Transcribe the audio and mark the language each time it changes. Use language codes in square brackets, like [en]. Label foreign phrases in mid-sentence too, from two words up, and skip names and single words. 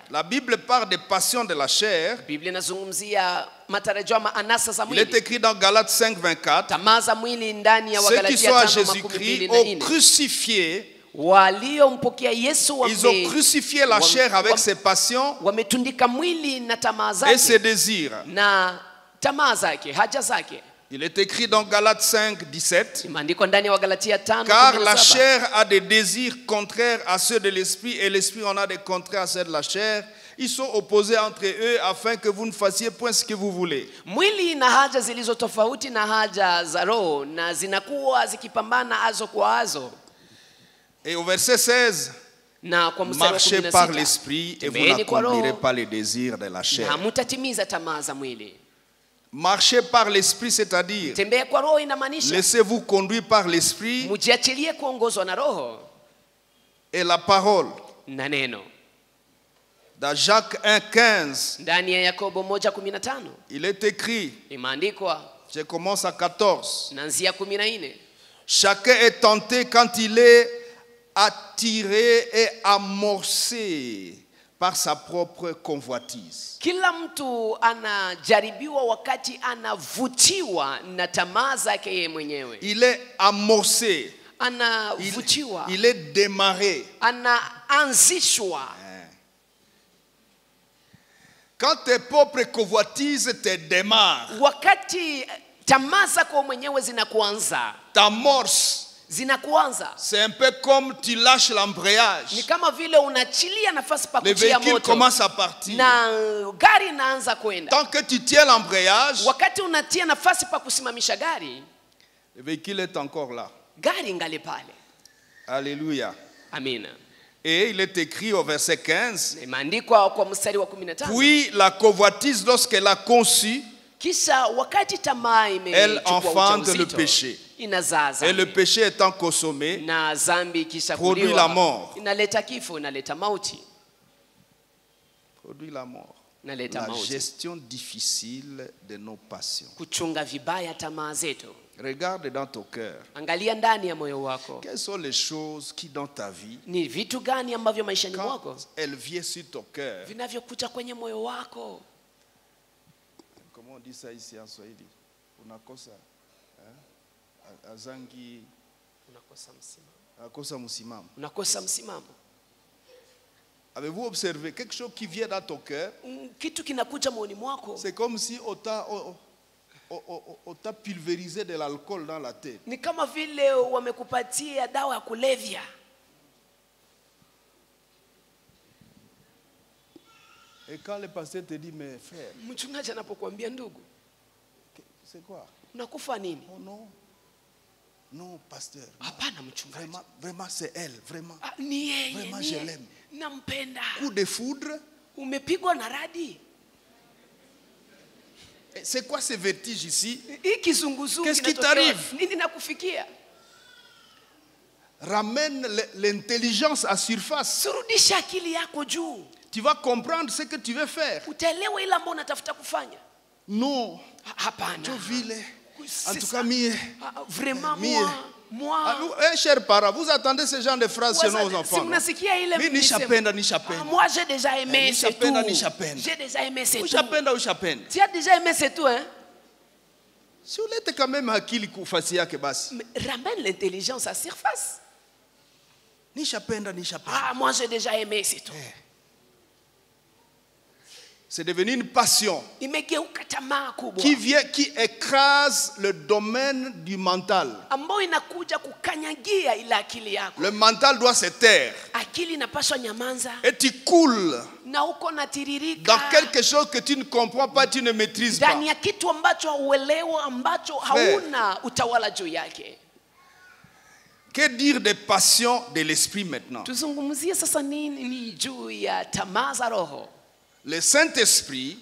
[fr] La Bible parle des passions de la chair. [sw] Biblia inazungumzia matarajio ama anasa za [fr] Il est [sw] mwili. [fr] écrit dans Galates 5:24. [sw] Tamaa za mwili ndani ya [fr] Ceux qui [sw] Wagalatia [fr] sont à 5:24. Jésus-Christ ont crucifié. [sw] Waliompokea Yesu [fr] Ils ont crucifié la chair avec ses passions [sw] wametundika mwili na tamaa [fr] et ses [sw] zake [fr] désirs. [sw] na tamaa zake, haja zake. [fr] Il est écrit dans Galates 5:17. [sw] Imeandikwa ndani ya Wagalatia 5:17. [fr] Car la chair a des désirs contraires à ceux de l'esprit et l'esprit en a des contraires à ceux de la chair. Ils sont opposés entre eux afin que vous ne fassiez point ce que vous voulez. [sw] Mwili na haja zilizo tofauti na haja za roho na zinakuwa zikipambana azo kwa azo. [fr] Et au verset 16, [sw] Na kwa mstari wa [fr] marchez par 16, l'esprit et vous [sw] tembeeni kwa [fr] n'accomplirez [sw] roho [fr] pas les désirs de la [sw] na [fr] chair. [sw] mutatimiza tamaa za mwili. [fr] Marchez par l'esprit, c'est-à-dire [sw] Tembea kwa roho inamaanisha [fr] laissez-vous conduire par l'esprit [sw] mujiachilie kuongozwa na roho [fr] et la parole. [sw] na neno. [fr] Dans Jacques 1:15, [sw] Ndani ya Yakobo 1:15 [fr] il est écrit, [sw] imeandikwa, [fr] je commence à 14. [sw] naanzia 14. [fr] Chacun est tenté quand il est attiré et amorcé par sa propre convoitise. [sw] Kila mtu anajaribiwa wakati anavutiwa na tamaa zake yeye mwenyewe. [fr] Il est amorcé, [sw] Anavutiwa, [fr] il est démarré. [sw] anaanzishwa. [fr] Quand tes propres convoitises te démarrent, Wakati tamaa zako mwenyewe zinakuanza, t'amorces, c'est un peu comme tu lâches [sw] ni [fr] l'embrayage. [sw] kama vile unachilia nafasi pa [fr] Le [sw] kutia [fr] véhicule [sw] moto [fr] commence à partir. [sw] na gari inaanza kwenda. [fr] Tant que tu tiens l'embrayage, [sw] Wakati unatia nafasi pa kusimamisha gari, [fr] le véhicule est encore là. [sw] gari ngali pale. [fr] Alléluia. [sw] Amina. [fr] Et il est écrit au verset 15, [sw] Imeandikwa kwa mstari wa 15. [fr] puis la convoitise, lorsqu'elle a conçu, [sw] Kisha wakati tamaa [fr] elle [sw] imechukua [fr] enfante le [sw] ujauzito, [fr] péché. [sw] inazaa [fr] Et le [sw] dhambi. [fr] péché étant consommé, [sw] Na dhambi kisha [fr] produit [sw] kuliwa, [fr] la mort. [sw] inaleta kifo, inaleta mauti, [fr] produit la mort. [sw] inaleta [fr] La [sw] mauti. [fr] gestion difficile de nos passions. [sw] Kuchunga vibaya tamaa zetu. [fr] Regarde dans ton cœur. [sw] Angalia ndani ya moyo wako, [fr] Quelles sont les choses qui dans ta vie, [sw] ni vitu gani ambavyo maishani [fr] quand [sw] mwako [fr] elles viennent sur ton cœur, [sw] vinavyokuja kwenye moyo wako. [fr] comment on dit ça ici en Swahili? [sw] Unakosa, azangi, Unakosa msimamo. akosa musimamo. Unakosa msimamo. [fr] Avez-vous observé quelque chose qui vient dans ton cœur? [sw] Kitu kinakuja moyoni mwako, [fr] C'est comme si on t'a pulvérisé de l'alcool dans la tête. [sw] ni kama vile wamekupatia dawa ya kulevya. [fr] Et quand le pasteur te dit, mais frère, [sw] Mchungaji anapokuambia ndugu, [fr] c'est quoi? [sw] unakufa nini? [fr] Oh non, non, pasteur. [sw] Hapana mchungaji. [fr] Vraiment, vraiment c'est elle, vraiment. [sw] Ah, ni yeye, [fr] Vraiment, [sw] ni [fr] je [sw] yeye. [fr] l'aime. [sw] Nampenda. [fr] Coup de foudre. [sw] Umepigwa na radi. [fr] Et c'est quoi ce vertige ici? [sw] Hii kizunguzungu [fr] Qu'est-ce qui [sw] kinatokea? [fr] t'arrive? [sw] Nini nakufikia? [fr] Ramène l'intelligence à surface. [sw] Surudisha akili yako juu. [fr] Tu vas comprendre ce que tu veux faire. [sw] Utaelewa ile ambayo unatafuta kufanya. [fr] Non. [sw] Hapana. [fr] Tu vis en C'est tout ça. cas, mieux. Vraiment Mieux. moi. Chers parents, vous attendez ce genre de phrases chez nos enfants. [sw] Si mnasikia ile Ni shapenda, ni shapenda. [fr] Moi j'ai déjà aimé [sw] Ni [fr] c'est tout. [sw] shapenda, ni shapenda. [fr] J'ai déjà aimé c'est tout. [sw] Ushapenda, ushapenda. [fr] Tu as déjà aimé c'est tout hein? [sw] Si ulete [fr] quand même [sw] akili kufasi yake basi. [fr] Mais ramène l'intelligence à surface. [sw] Ni shapenda, ni shapenda. [fr] Moi j'ai déjà aimé c'est tout. C'est devenu une passion [sw] Imegeuka tamaa kubwa [fr] qui écrase le domaine du mental. [sw] ambayo inakuja kukanyagia ile akili yako. [fr] Le mental doit se taire. [sw] Akili akili inapaswa nyamanza [fr] et tu coules [sw] na uko natiririka [fr] dans quelque chose que tu ne comprends pas, tu ne maîtrises pas. [sw] ndani ya kitu ambacho hauelewa, ambacho hauna utawala juu yake. [fr] Que dire des passions de l'esprit maintenant? [sw] Tuzungumzie sasa nini juu ya tamaa za roho? [fr] Le Saint-Esprit